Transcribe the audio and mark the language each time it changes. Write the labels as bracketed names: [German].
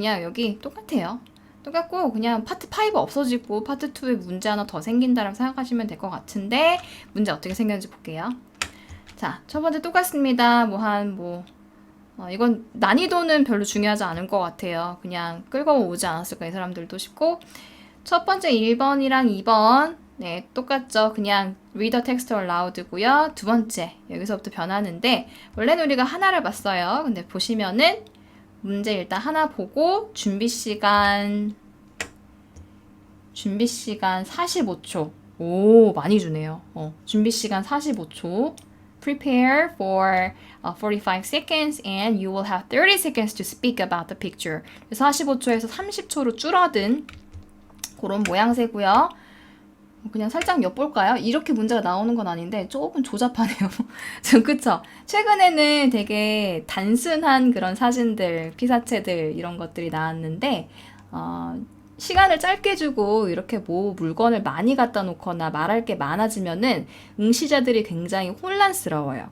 [Korean] 그냥 여기 똑같아요. 똑같고 그냥 파트 5 없어지고 파트 2에 문제 하나 더 생긴다라고 생각하시면 될 것 같은데, 문제 어떻게 생겼는지 볼게요. 자, 첫 번째 똑같습니다. 이건 난이도는 별로 중요하지 않은 것 같아요. 그냥 끌고 오지 않았을까, 이 사람들도 싶고. 첫 번째 1번이랑 2번, 네, 똑같죠. 그냥 [English] read the text aloud [Korean] 고요. 두 번째, 여기서부터 변하는데, 원래는 우리가 하나를 봤어요. 근데 보시면은, 문제 일단 하나 보고, 준비 시간 45초. 오, 많이 주네요. 준비 시간 45초. [English] Prepare for 45 seconds and you will have 30 seconds to speak about the picture. [Korean] 45초에서 30초로 줄어든 그런 모양새고요. 그냥 살짝 엿볼까요? 이렇게 문제가 나오는 건 아닌데 조금 조잡하네요. 그쵸? 최근에는 되게 단순한 그런 사진들, 피사체들 이런 것들이 나왔는데 시간을 짧게 주고 이렇게 물건을 많이 갖다 놓거나 말할 게 많아지면은 응시자들이 굉장히 혼란스러워요.